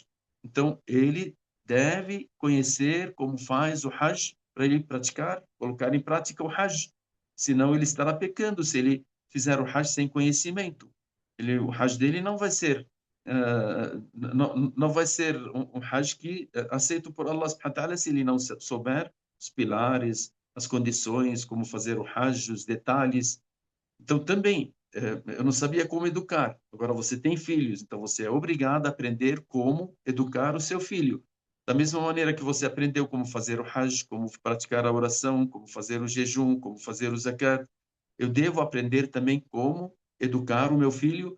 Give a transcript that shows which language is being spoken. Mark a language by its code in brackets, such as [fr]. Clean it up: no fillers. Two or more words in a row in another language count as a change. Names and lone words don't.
[pt] Então ele deve conhecer como faz o Hajj para ele praticar, colocar em prática o Hajj. Senão ele estará pecando se ele fizer o Hajj sem conhecimento. O Hajj dele não vai ser não vai ser um Hajj que aceito por Allah [ar] سبحانه وتعالى [pt] se ele não souber os pilares, as condições, como fazer o Hajj, os detalhes. Então, também, eu não sabia como educar. Agora, você tem filhos, então você é obrigado a aprender como educar o seu filho. Da mesma maneira que você aprendeu como fazer o Hajj, como praticar a oração, como fazer o jejum, como fazer o zakat, eu devo aprender também como educar o meu filho.